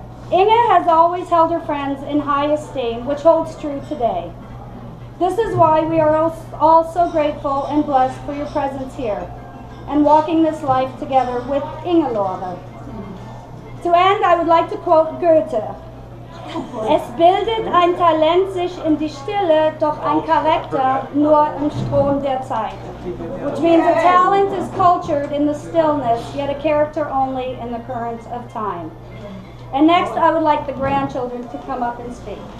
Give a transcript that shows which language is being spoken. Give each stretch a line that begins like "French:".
English: Inge has always held her friends in high esteem, which holds true today. This is why we are all so grateful and blessed for your presence here and walking this life together with Ingelove. To end, I would like to quote Goethe.
German: Es bildet ein Talent sich in die Stille, doch ein Charakter nur im Strom der Zeit.
English: Which means a talent is cultured in the stillness, yet a character only in the current of time. And next, I would like the grandchildren to come up and speak.